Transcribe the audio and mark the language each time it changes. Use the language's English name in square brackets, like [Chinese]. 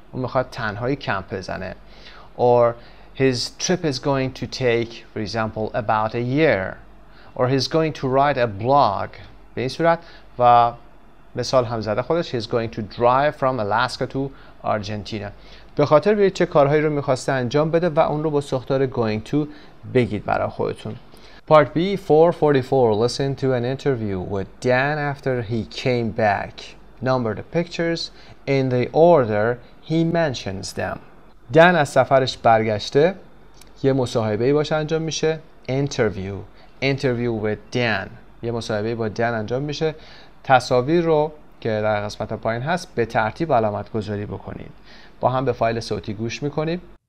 [Persian] اون میخواد تنهایی کمپ بزنه. [English] Or his trip is going to take for example about a year. Or he's going to write a blog. [Persian] به این صورت و مثال هم زده خودش [English] he's going to drive from Alaska to Argentina. [Persian] به خاطر بیارید چه کارهایی رو میخواسته انجام بده و اون رو با ساختار going to بگید برای خودتون. [English] Part B 444. Listen to an interview with Dan after he came back. Number the pictures in the order he mentions them. [Persian] دن از سفرش برگشته، یه مصاحبه‌ای باش انجام میشه. [English] Interview with Dan. [Persian] یه مصاحبه‌ای با دن انجام میشه. تصاویر رو که در قسمت پایین هست به ترتیب علامت گذاری بکنید. با هم به فایل صوتی گوش میکنیم.